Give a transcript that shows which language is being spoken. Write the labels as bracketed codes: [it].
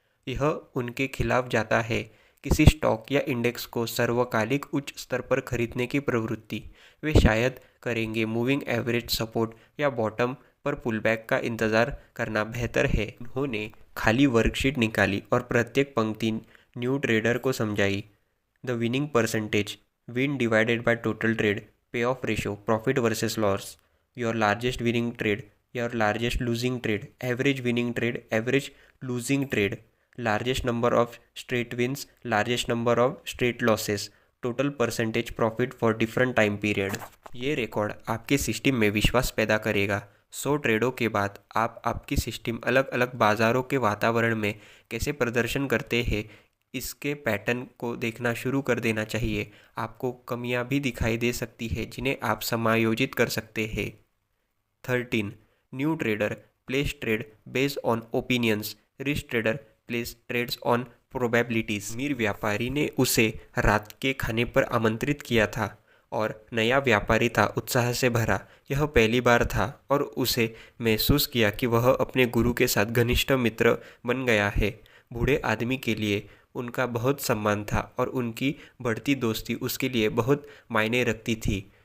[hi] यह उनके खिलाफ जाता है। किसी स्टॉक या इंडेक्स को सर्वकालिक उच्च स्तर पर खरीदने की प्रवृत्ति। वे शायद करेंगे मूविंग एवरेज सपोर्ट या बॉटम पर पुलबैक का इंतज़ार करना बेहतर है। उन्होंने खाली वर्कशीट निकाली और प्रत्येक पंक्ति न्यू ट्रेडर को समझाई। [en] The winning percentage, win divided by total trade, pay off ratio, profit versus loss, your largest winning trade, your largest losing trade, average winning trade, average losing trade, largest number of straight wins, largest number of straight losses, total percentage profit for different time period। [hi] ये record आपके system में विश्वास पैदा करेगा। 100 ट्रेडों के बाद आप आपकी सिस्टम अलग अलग बाज़ारों के वातावरण में कैसे प्रदर्शन करते हैं इसके पैटर्न को देखना शुरू कर देना चाहिए। आपको कमियां भी दिखाई दे सकती है जिन्हें आप समायोजित कर सकते हैं। 13. [en] New trader place trade based on opinions. Rich trader place trades on probabilities। [hi] अमीर व्यापारी ने उसे रात के खाने पर आमंत्रित किया था और नया व्यापारी था उत्साह से भरा। यह पहली बार था और उसे महसूस किया कि वह अपने गुरु के साथ घनिष्ठ मित्र बन गया है। बूढ़े आदमी के लिए उनका बहुत सम्मान था और उनकी बढ़ती दोस्ती उसके लिए बहुत मायने रखती थी।